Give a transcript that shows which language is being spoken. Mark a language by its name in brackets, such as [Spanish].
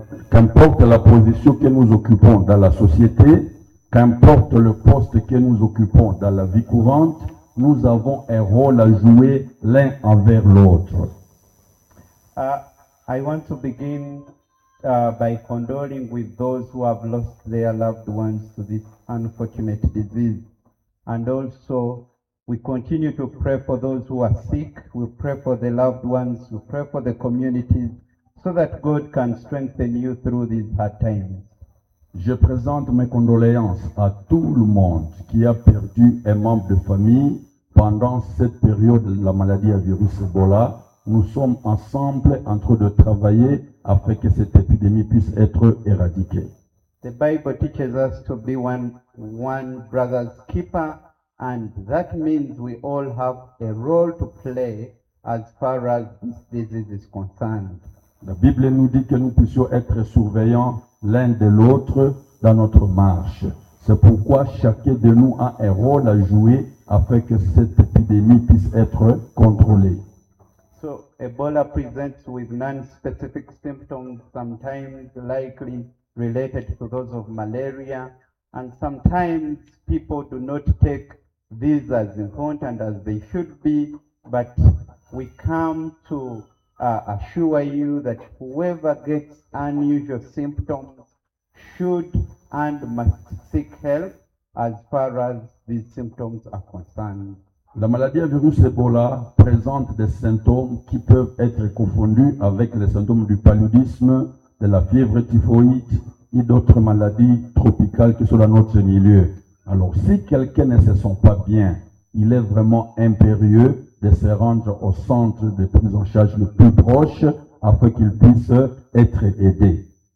[French] Qu'importe la position que nous occupons dans la société, qu'importe le poste que nous occupons dans la vie courante, nous avons un rôle à jouer l'un envers l'autre. [English] I want to begin by condoling with those who have lost their loved ones to this unfortunate disease. And also, we continue to pray for those who are sick, we pray for the loved ones, we pray for the communities, so that God can strengthen you through these hard times. [French] Je présente mes condoléances à tout le monde qui a perdu un membre de famille pendant cette période de la maladie à virus Ebola. Nous sommes ensemble en train de travailler afin que cette épidémie puisse être éradiquée. [English] The Bible teaches us to be one brother's keeper, and that means we all have a role to play as far as this disease is concerned. [French] La Bible nous dit que nous puissions être surveillants l'un de l'autre dans notre marche. C'est pourquoi chacun de nous a un rôle à jouer afin que cette épidémie puisse être contrôlée. [English] So, Ebola presents with non-specific symptoms, sometimes likely related to those of malaria, and sometimes people do not take these as important as they should be, but we come to assure you that whoever gets unusual symptoms should and must seek help as far as these symptoms are concerned. [French] La maladie à virus Ebola présente des symptômes qui peuvent être confondus avec les symptômes du paludisme, de la fièvre typhoïde et d'autres maladies tropicales qui sont dans notre milieu. Alors si quelqu'un ne se sent pas bien, il est vraiment impérieux de se rendre au centre de prise en charge le plus proche afin qu'il puisse être aidé.